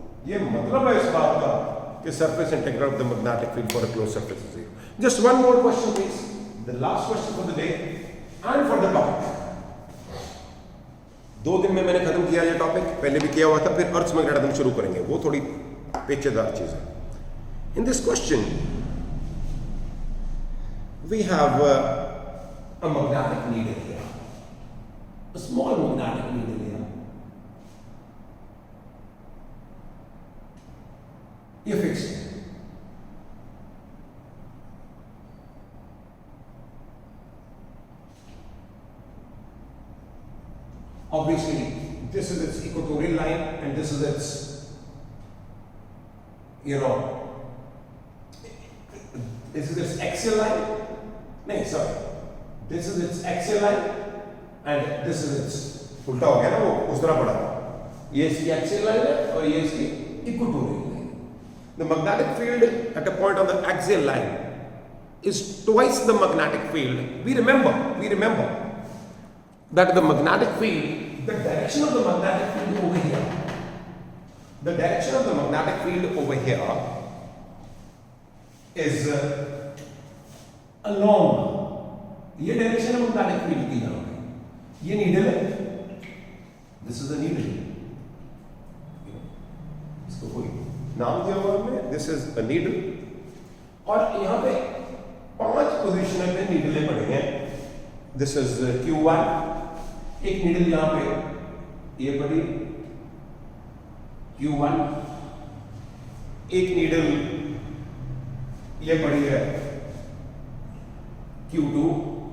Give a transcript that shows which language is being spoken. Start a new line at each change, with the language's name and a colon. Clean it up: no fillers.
Hindi: ये मतलब है इस बात का कि
English: surface integral of the magnetic field for a closed surface is 0. Just one more question please, the last question for the day and for the topic.
Hindi: 2 दिन में मैंने खत्म किया ये टॉपिक, पहले भी किया हुआ था, फिर अर्थ मैग्नेटिज्म शुरू करेंगे, वो थोड़ी पेचीदा चीज है।
English: In this question we have a magnetic needle here, a small magnetic needle here. You fix it. Obviously, this is its equatorial line and this is its, this is its axial line. No, sorry. This is its axial line and this is its,
Hindi: उल्टा हो गया ना, वो उस तरह पड़ा। ये इसकी axial line है और ये इसकी equatorial line।
English: the magnetic field at a point on the axial line is twice the magnetic field. We remember that the magnetic field, the direction of the magnetic field over here, the direction of the magnetic field over here is along.
Hindi: ये direction है magnetic field की यहाँ पे, ये needle है,
English: this is a needle,
Hindi: इसको कोई नाम दिया हुआ हमने, दिस इज अ नीडल, और यहाँ पे 5 पोजीशन पे नीडलें पड़ी हैं, दिस इज Q1, एक नीडल यहाँ पे ये पड़ी Q1, एक नीडल ये पड़ी है Q2,